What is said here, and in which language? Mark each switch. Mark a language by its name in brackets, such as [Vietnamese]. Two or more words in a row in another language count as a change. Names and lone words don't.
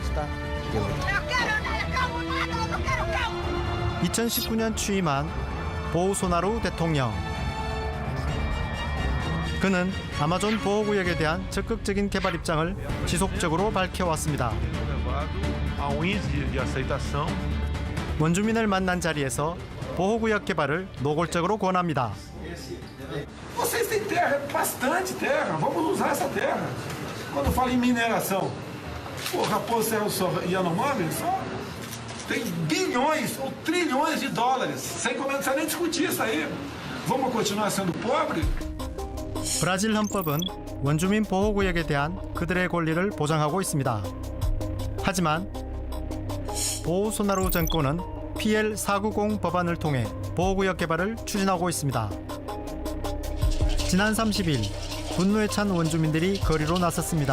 [Korean] 2019년 취임한 보우소나루 대통령. 그는 아마존 보호구역에 대한 적극적인 개발 입장을 지속적으로 밝혀왔습니다. 원주민을 만난 자리에서 보호구역 개발을 노골적으로 권합니다. [Portuguese] Vocês têm terra, bastante terra, vamos usar essa terra. Quando fala em mineração, o Raposo Serra do Sol e Yanomami só tem bilhões ou trilhões de dólares, sem começar nem discutir isso aí. Vamos continuar sendo pobres? [Korean] 브라질 헌법은 원주민 보호구역에 대한 그들의 권리를 보장하고 있습니다. 하지만 보우소나루 정권은 PL490 법안을 통해 보호구역 개발을 추진하고 있습니다. 지난 30일 분노에 찬 원주민들이 거리로 나섰습니다.